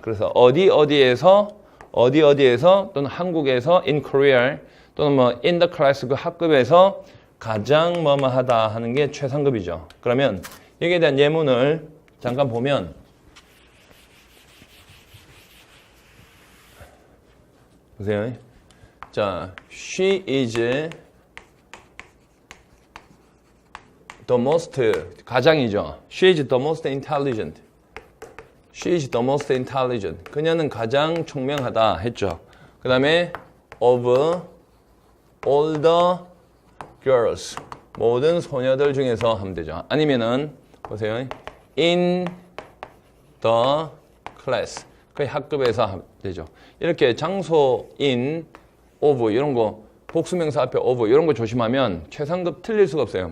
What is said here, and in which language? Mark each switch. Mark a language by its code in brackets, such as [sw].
[ko] 그래서 어디에서 또는 한국에서 [en] in Korea [ko] 또는 뭐 [en] in the class [ko] 그 학급에서 가장 뭐뭐하다 하는 게 최상급이죠. 그러면 여기에 대한 예문을 잠깐 보면 보세요. 자, [en] she is the most [ko] 가장이죠. [en] She is the most intelligent. She is the most intelligent. [ko] 그녀는 가장 총명하다 했죠. 그 다음에 [en] of all the girls. [ko] 모든 소녀들 중에서 하면 되죠. 아니면은 보세요. [en] in the class. [ko] 그 학급에서 하면 되죠. 이렇게 장소 in, of 이런 거 복수명사 앞에 of 이런 거 조심하면 최상급 틀릴 수가 없어요.